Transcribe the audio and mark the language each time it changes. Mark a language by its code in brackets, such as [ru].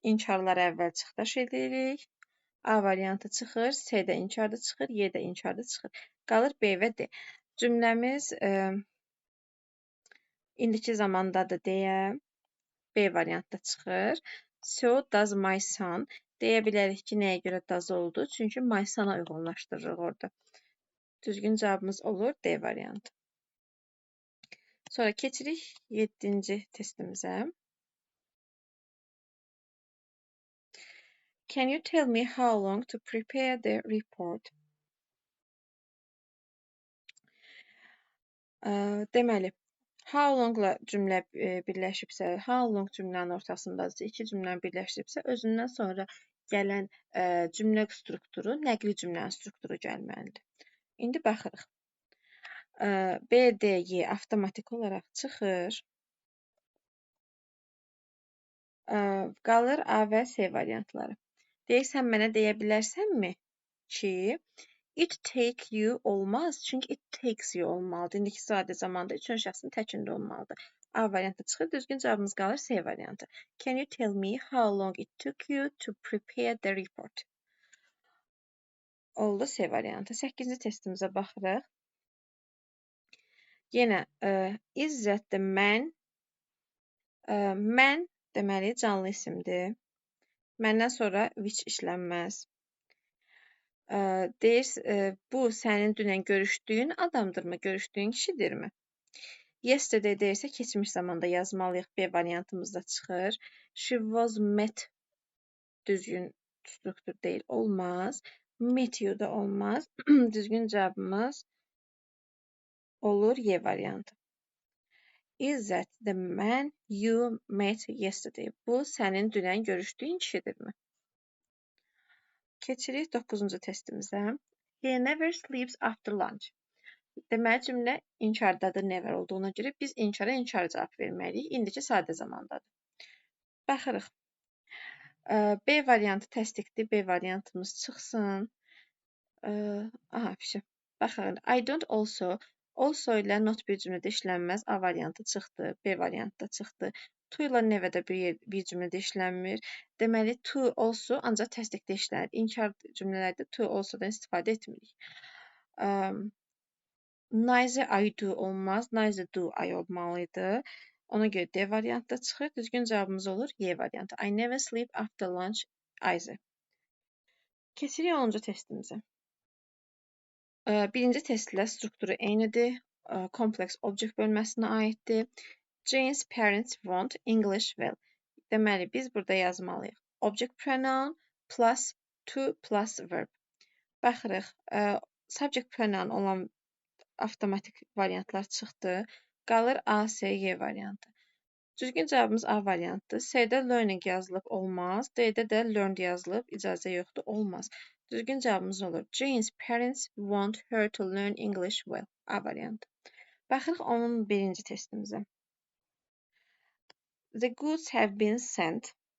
[az] İnkarları əvvəl çıxdaş edirik. A variantı çıxır, C-də inkarda çıxır, Y-də inkarda çıxır. Qalır B və D. Cümləmiz indiki zamandadır deyə B variantda çıxır. [en] So does my son. [az] Deyə bilərik ki, nəyə görə does oldu? Çünki my son-a uyğunlaşdırırıq orada. Düzgün cavabımız olur D variantı. Sonra keçirik 7-ci testimizə. [en] Can you tell me how long to prepare the report? [az] Deməli, how long-la cümlə birləşibsə, how long cümlənin ortasındadırsa, iki cümləni birləşdiribsə, özündən sonra gələn cümlə strukturu nəqli cümlənin strukturu gəlməlidir. İndi baxırıq. B, D, Y avtomatik olaraq çıxır. Qalır A və C variantları. Deyək, sən mənə deyə bilərsənmi ki, [en] it take you [az] olmaz, çünki [en] it takes you [az] olmalıdır. İndiki sadə zamanda üçüncü şəxsin təkində olmalıdır. A variantı çıxır, düzgün cavabımız qalır C variantı. [en] Can you tell me how long it took you to prepare the report? [az] Oldu C variantı. 8-ci testimizə baxırıq. [en] Yenə is that the man? [az] Mən deməli canlı isimdir. Məndən sonra which işlənməz. Deyir, bu sənin dünən görüşdüyün adamdırmı, görüşdüyün kişidirmi? Yesterday deyirsə, keçmiş zamanda yazmalıyıq. B variantımızda çıxır. [en] She was met [az] düzgün struktur deyil, olmaz. Met you da olmaz. Düzgün cavabımız olur Y variantı. [en] Is that the man you met yesterday? [az] Bu sənin dünən görüşdüyün kişidirmi? Keçirik 9-cu testimizə. [en] He never sleeps after lunch. [az] Deməli, cümlə inkardadır never olduğuna görə biz inkara inkar cavab verməliyik. İndiki sadə zamandadır. Baxırıq. B variantı təsdiqdir. B variantımız çıxsın. Fişə. Baxırıq. [en] I don't also [az] ilə not bir cümlədə işlənməz. A variantı çıxdı. B variantı da çıxdı. To ilə never də bir cümlədə işlənmir. Deməli, [en] to also [az] ancaq təsdiqdə işlənir. İnkar cümlələrdə to also-dan istifadə etmirik. [en] Neither I do olmaz. Neither do I olmalıydı. [az] Ona görə D variantı da çıxır. Düzgün cavabımız olur Y variantı. [en] I never sleep after lunch either. [az] Keçirik 10-cu testimizə. Birinci testlə strukturu eynidir. Complex object bölməsinə aiddir. [en] Jane's parents want English well. [az] Deməli, biz burada yazmalıyıq. [en] Object pronoun plus to plus verb. [az] Baxırıq. Subject pronoun olan avtomatik variantlar çıxdı. Qalır A, C, Y variantı. Düzgün cavabımız A variantdır. C-də learning yazılıb olmaz. D-də də learned yazılıb, icazə yoxdur, olmaz. Düzgün cavabımız olur. [en] Jane's parents want her to learn English well. A variantı. [az] Baxırıq 11-ci testimizə. [en] The goods have been sent.